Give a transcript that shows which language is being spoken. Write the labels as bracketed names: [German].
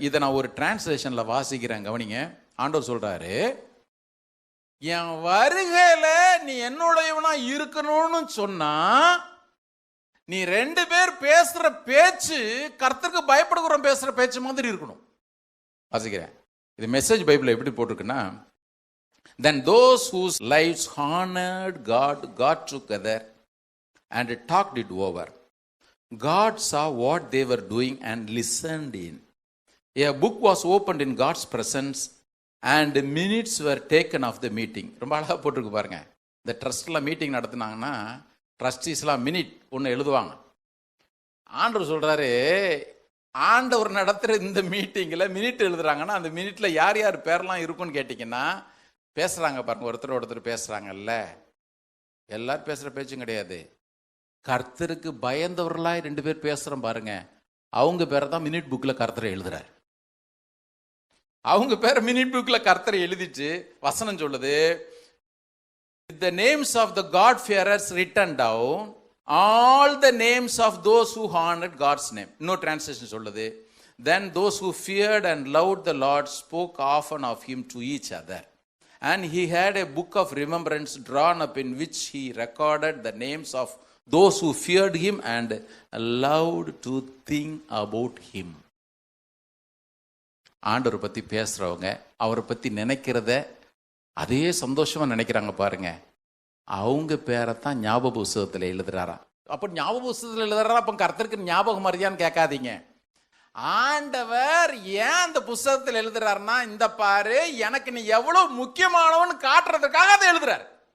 [Tamil] இதை நான் ஒரு டிரான்ஸ்லேஷன்ல வாசிக்கிறேன், கவனிங்க. ஆண்டவர் சொல்றாரு, என் வருகையில நீ என்னுடையவனா இருக்கணும்னு சொன்னா நீ 2 பேர் பேசுற பேச்சு கர்த்தருக்கு பயப்படுகிறோம் பேசுற பேச்சு மாதிரி இருக்கணும். வாசிக்கிறேன். இது மெசேஜ் பைபிள் எப்படி போட்டிருக்குன்னா, [English] then those whose lives honored God got together and talked it over. God saw what they were doing and listened in. A book was opened in God's presence and minutes were taken of the meeting. [Tamil] ரொம்ப அழகாக போட்டிருக்கு பாருங்க. இந்த ட்ரஸ்ட்லாம் meeting நடத்தினாங்கன்னா ட்ரஸ்டீஸ்லாம் minute ஒன்று எழுதுவாங்க. ஆண்டவர் சொல்கிறாரு, ஆண்டவர் நடத்துகிற இந்த மீட்டிங்கில் மினிட் எழுதுறாங்கன்னா அந்த மினிட்ல யார் யார் பேர்லாம் இருக்குன்னு கேட்டிங்கன்னா, பேசுகிறாங்க பாருங்க, ஒருத்தர் பேசுகிறாங்கல்ல, எல்லாரும் பேசுகிற பேச்சும் கிடையாது. கர்த்தருக்கு பயந்தவர்களாய் 2 பேர் பேசுகிறோம் பாருங்க, அவங்க பேரை தான் மினிட் புக்கில் கர்த்தரை எழுதுறாரு. அவங்க பேரை மினிட் புக்கில் கர்த்தரை எழுதிட்டு வசனம் சொல்லுது, [English] the names of the God-fearers written down, all the names of those who honored God's name. No translation [Tamil] சொல்லுது, [English] then those who feared and loved the Lord spoke often of him to each other. And he had a book of remembrance drawn up in which he recorded the names of those who feared him and loved to think about him. [Tamil] ஆண்டவரை பற்றி பேசுகிறவங்க அவரை பற்றி நினைக்கிறத அதே சந்தோஷமாக நினைக்கிறாங்க பாருங்க. அவங்க பேரை தான் ஞாபக புஸ்தகத்தில் எழுதுறாரா. அப்போ ஞாபக புஸ்தகத்தில் எழுதுறாரா, அப்போ கர்த்தருக்கு ஞாபகம் மரியான்னு கேட்காதீங்க. ஆண்டவர் ஏன் அந்த புஸ்தகத்தில் எழுதுறாருன்னா, இந்த பாரு எனக்கு நீ எவ்வளவு முக்கியமானவன் காட்டுறதுக்காக அதை எழுதுறாரு.